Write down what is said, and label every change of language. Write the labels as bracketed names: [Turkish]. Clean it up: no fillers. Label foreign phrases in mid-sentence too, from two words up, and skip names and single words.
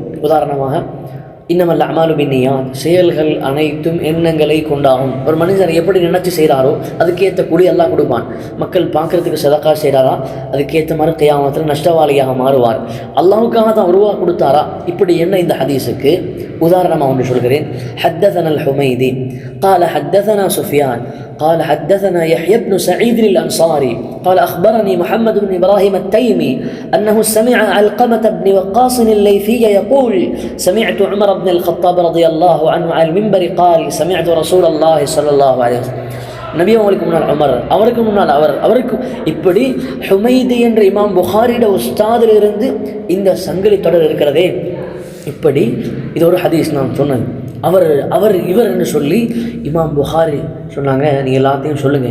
[Tamil] உதாரணமாக, [Arabic] إنما الأعمال بالنيات, [Tamil] செயல்கள் அனைத்தும் எண்ணங்களை கொண்டாகும். ஒரு மனிதர் எப்படி நினைச்சு செய்கிறாரோ அதுக்கேற்ற கூலி அல்லாஹ் கொடுப்பான். மக்கள் பார்க்கறதுக்கு சதக்கா செய்கிறாரா, அதுக்கேற்ற மாதிரி கியாமத்தில் நஷ்டவாளியாக மாறுவார். அல்லாஹ்வுக்காக தான் உருவா கொடுத்தாரா? இப்படி என்ன இந்த ஹதீஸுக்கு உதாரணமாக ஒன்று சொல்கிறேன். [Arabic] حدثنا الحميدي قال حدثنا سفيان قال حدثنا يحيى بن سعيد الأنصاري قال أخبرني محمد بن إبراهيم التيمي أنه سمع علقمة بن وقاص الليثي يقول سمعت عمر بن الخطاب رضي الله عنه على المنبر قال سمعت رسول الله صلى الله عليه وسلم. [Tamil] நபி அவங்களுக்கு முன்னால் உமர், அவருக்கு முன்னால் அவருக்கு இப்படி ஹுமைதி என்ற இமாம் புகாரியோட உஸ்தாதில் இருந்து இந்த சங்கிலி தொடர் இருக்கிறதே. இப்படி இது ஒரு ஹதீஸ் நான் சொன்னது. அவர் அவர் இவர் என்று சொல்லி இமாம் புகாரி சொன்னாங்க, நீங்கள் எல்லாத்தையும் சொல்லுங்கள்.